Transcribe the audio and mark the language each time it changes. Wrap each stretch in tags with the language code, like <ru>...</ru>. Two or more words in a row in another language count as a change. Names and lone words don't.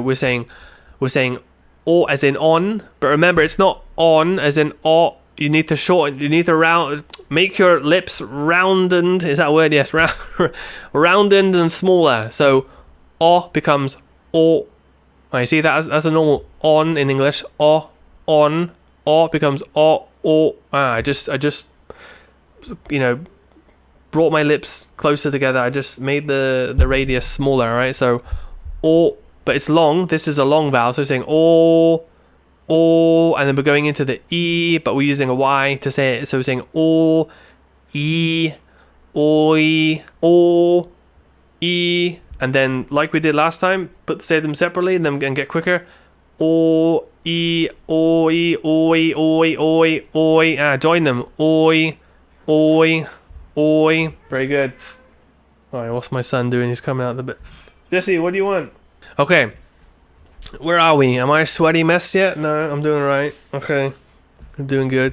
<en>So we're saying O as in on, but remember it's not on as in o. You need to shorten, you need to make your lips rounded. Is that a word? Yes, rounded and smaller. So o becomes o. I see that as a normal on in English. O, on, o becomes o, o. I just brought my lips closer together. I just made the radius smaller, right? So o, but it's long. This is a long vowel, so we're saying o, and then we're going into the e, but we're using a y to say it. So we're saying o, e, oi, o, e, and then like we did last time, say them separately and then get quicker. O, e, oi, oi, oi, oi, oi. Join them. Oi, oi, oi. Very good. All right, what's my son doing? He's coming out the bit. Jesse, what do you want? Okay. Where are we? Am I a sweaty mess yet? No, I'm doing alright. Okay. I'm doing good.</en>